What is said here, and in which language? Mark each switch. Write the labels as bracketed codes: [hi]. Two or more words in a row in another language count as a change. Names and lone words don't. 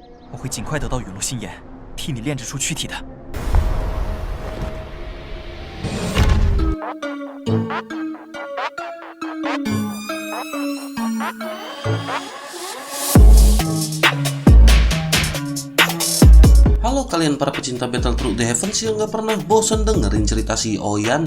[zh] 我会尽快得到陨落心炎，替你炼制出躯体的。 [id] Halo kalian para pecinta Battlethrough The Heavens yang gak pernah bosan dengerin cerita si Oyan.